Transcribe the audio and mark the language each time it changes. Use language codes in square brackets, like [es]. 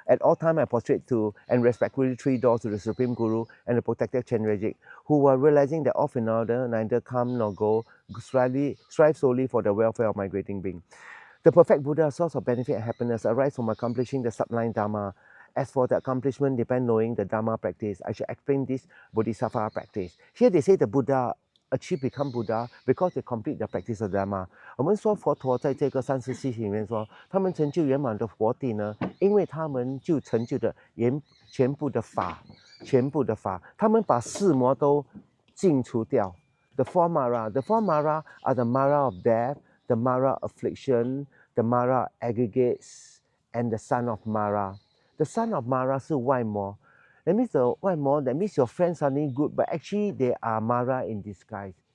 [en] At all times I prostrate to and respectfully 3 doors to the Supreme Guru and the protector Chenrezig, who were realizing that all phenomena neither come nor go, strive solely for the welfare of migrating being. The perfect Buddha, source of benefit and happiness, arises from accomplishing the sublime Dharma. As for the accomplishment, depend knowing the Dharma practice. I should explain this Bodhisattva practice. Here they say the Buddha become Buddha because they complete the practice of Dharma. [zh] 我们说佛陀在这个34里面说，他们成就圆满的佛地呢，因为他们就成就的全部的法，他们把4魔都尽除掉。 [en] The 4 Mara are the Mara of death, the Mara of affliction, the Mara aggregates, and the son of Mara. The son of Mara [zh] 是外魔。 [en] That means the 外魔, that means your friends are good, but actually they are Mara in disguise.